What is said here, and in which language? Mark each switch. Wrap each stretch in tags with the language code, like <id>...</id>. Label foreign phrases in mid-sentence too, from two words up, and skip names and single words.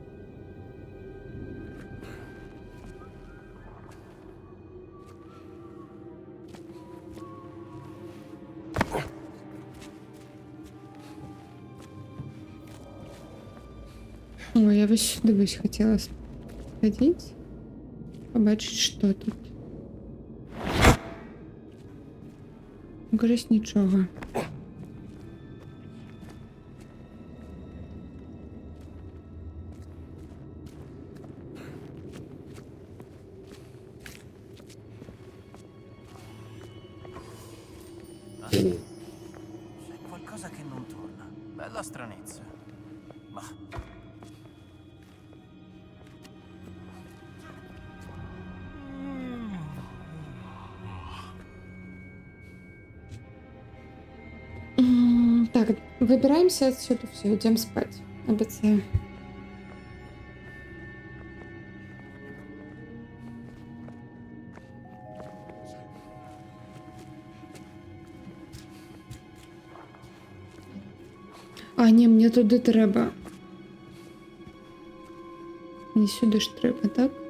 <uk>Ой, я ось сюди хотіла сходити, побачити, що тут. Ну, кажись, нічого.</uk> <it>C'è qualcosa che non torna. Bella stranezza. Ma...</it> <ru>Так, выбираемся отсюда, все, идем спать. Обещаю.</ru> <uk>А, ні, мені туди треба. Мені сюди ж треба, так?</uk>